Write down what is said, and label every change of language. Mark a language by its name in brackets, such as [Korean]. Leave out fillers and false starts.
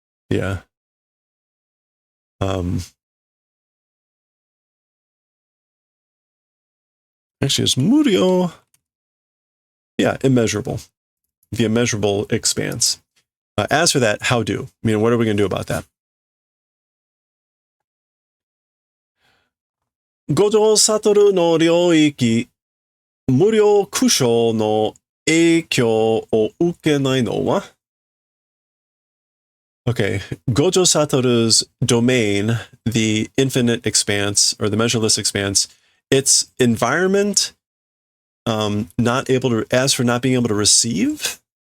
[English] Yeah. Actually, it's murio. Yeah, immeasurable. The immeasurable expanse. As for that, how do? I mean, what are we going to do about that? [Japanese] 五条悟の領域、無料苦笑の影響を受けないのは? [English] Okay, Gojo Satoru's domain, the infinite expanse, or the measureless expanse, its environment, not able to, as for not being able to receive?